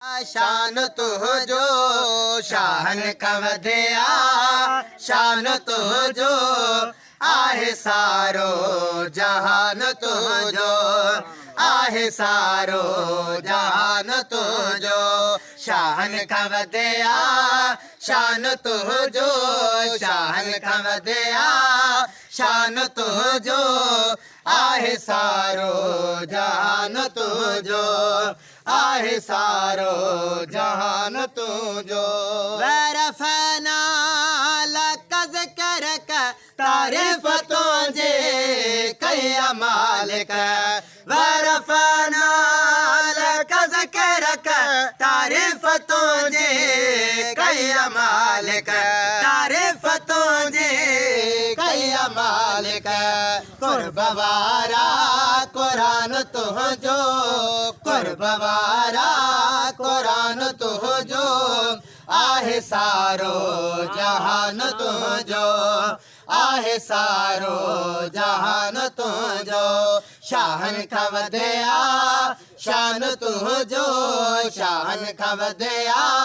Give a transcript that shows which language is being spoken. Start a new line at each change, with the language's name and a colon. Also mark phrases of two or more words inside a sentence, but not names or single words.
Sindhi: شان تنهنجو، شاهن کان وڌيا، شان تنهنجو، آهي سارو جهان تنهنجو، آهي سارو جهان تنهنجو، شاهن کان وڌيا، شان تنهنجو، شاهن کان وڌيا، شان تنهنجو، آهي سارو جهان تنهنجو، آهي سارو جهان تنهنجو.
Arabic: ورفعنا لك ذكرك،
Sindhi: تعريف تنهنجي ڪئي مالڪ.
Arabic: ورفعنا لك ذكرك،
Sindhi: تعريف تنهنجي ڪئي مالڪ. تعريف تنهنجي ڪئي مالڪ. قرب وارا قرآن تنهنجو، قرب وارا قرآن تنهنجو، آهي سارو جهان تنهنجو، آهي سارو جهان تنهنجو، شاهن کان وڌيا، شان تنهنجو، شاهن کان وڌيا،